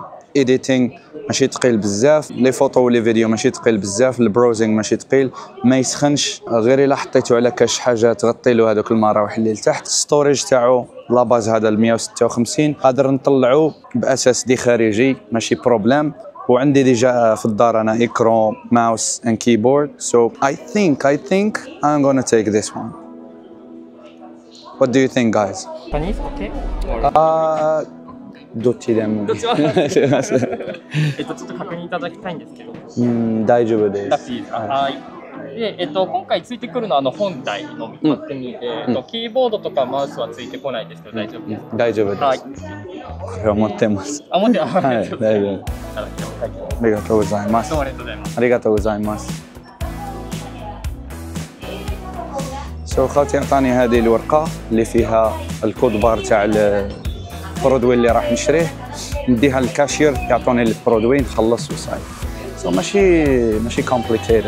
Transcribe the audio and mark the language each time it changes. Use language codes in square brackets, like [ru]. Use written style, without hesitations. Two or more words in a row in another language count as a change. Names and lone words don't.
[ar] ايديتينغ ماشي ثقيل بزاف، [fr] les photos [ar] ولي فيديو ماشي ثقيل بزاف، البراوزينغ ماشي ثقيل، ما يسخنش غير الا حطيتو على كاش حاجه تغطي له هذوك المراوح اللي لتحت. ستوريج تاعو [fr] la base [ar] هذا 156 قادر نطلعو باس دي خارجي ماشي بروبليم. وعندي ديجا في الدار انا ايكرون ماوس [en] and keyboard, so I think I'm gonna take this one. What do you think, guys? Japanese, okay? [ja] どっちでも。どっちもちょっと確認いただきたいんですけど。大丈夫です。ラッキー。はい。で、今回ついてくるのは本体のみで、キーボードとかマウスはついてこないですけど大丈夫ですか？大丈夫です。はい。これを持ってます。持ってます。はい、大丈夫。ありがとうございます。どうもありがとうございます。ありがとうございます。 [ar] خاوتي عطاني هذه الورقة اللي فيها الكود بار تاع البرودوي اللي راح نشريه، نديها للكاشير يعطوني البرودوي نخلص وصاي. ماشي كومبليكيتد.